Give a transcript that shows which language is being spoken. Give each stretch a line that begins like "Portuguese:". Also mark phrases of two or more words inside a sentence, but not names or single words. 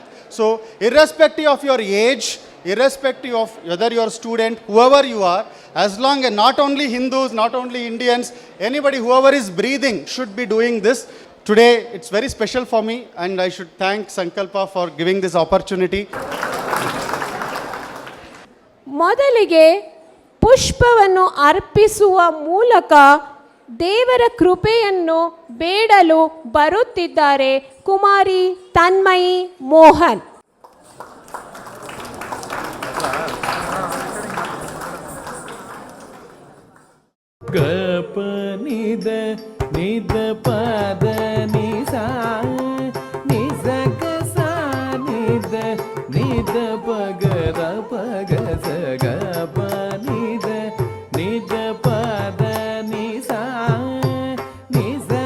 English: So irrespective of your age, irrespective of whether you are a student, whoever you are, as long as not only Hindus, not only Indians, anybody, whoever is breathing should be doing this. Today it's very special for me, and I should thank Sankalpa for giving this opportunity.
Kannada: ಮೊದಲಿಗೆ ಪುಷ್ಪವನ್ನು ಅರ್ಪಿಸುವ ಮೂಲಕ ದೇವರ ಕೃಪೆಯನ್ನು ಬೇಡಲು ಬರುತ್ತಿದ್ದಾರೆ ಕುಮಾರಿ ತನ್ಮಯಿ ಮೋಹನ್. ಗಪ ನಿದ ನಿದ ಪದ ನಿಸಾ ನಿಸ ಗಸ ನಿದ ನಿದ ಪಗರ ಪಗ ಸ ಗಪ ನಿದ ನಿದ ಪದ ನಿಸಾ ನಿಸ